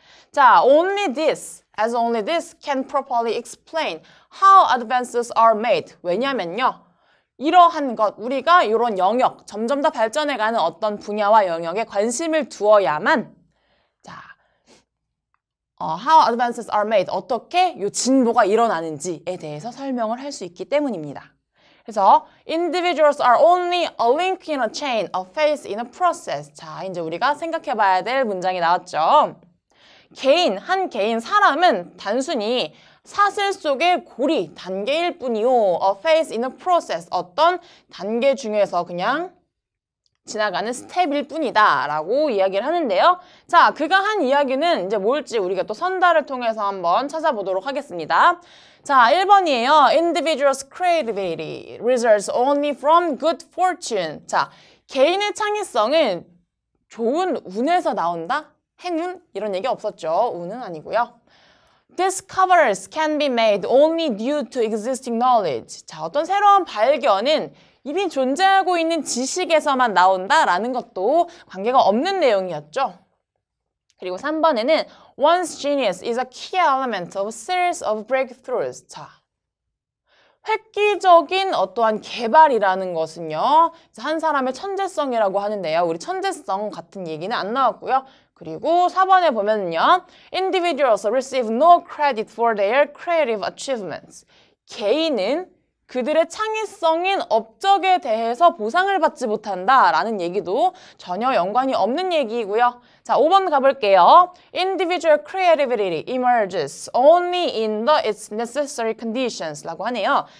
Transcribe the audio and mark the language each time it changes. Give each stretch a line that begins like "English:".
English: 자, only this can properly explain how advances are made.
Korean: 왜냐면요. 이러한 것, 우리가 이런 영역, 점점 더 발전해가는 어떤 분야와 영역에 관심을 두어야만 자,
English: how advances are made,
Korean: 어떻게 이 진보가 일어나는지에 대해서 설명을 할 수 있기 때문입니다. 그래서
English: individuals are only a link in a chain, a phase in a process.
Korean: 자, 이제 우리가 생각해 봐야 될 문장이 나왔죠. 한 개인, 사람은 단순히 사슬 속의 고리, 단계일 뿐이요.
English: A phase in a process,
Korean: 어떤 단계 중에서 그냥 지나가는 스텝일 뿐이다 라고 이야기를 하는데요. 자, 그가 한 이야기는 이제 뭘지 우리가 또 선달을 통해서 한번 찾아보도록 하겠습니다. 자, 1번이에요.
English: Individuals' creativity results only from good fortune.
Korean: 자, 개인의 창의성은 좋은 운에서 나온다? 행운? 이런 얘기 없었죠. 운은 아니고요.
English: Discoveries can be made only due to existing knowledge.
Korean: 자, 어떤 새로운 발견은 이미 존재하고 있는 지식에서만 나온다라는 것도 관계가 없는 내용이었죠. 그리고 3번에는
English: One's genius is a key element of a series of breakthroughs.
Korean: 자, 획기적인 어떠한 개발이라는 것은요. 한 사람의 천재성이라고 하는데요. 우리 천재성 같은 얘기는 안 나왔고요. 그리고 4번에 보면은요.
English: Individuals receive no credit for their creative achievements.
Korean: 개인은 그들의 창의성인 업적에 대해서 보상을 받지 못한다라는 얘기도 전혀 연관이 없는 얘기이고요. 자, 5번 가볼게요.
English: Individual creativity emerges only in its necessary conditions
Korean: 라고 하네요.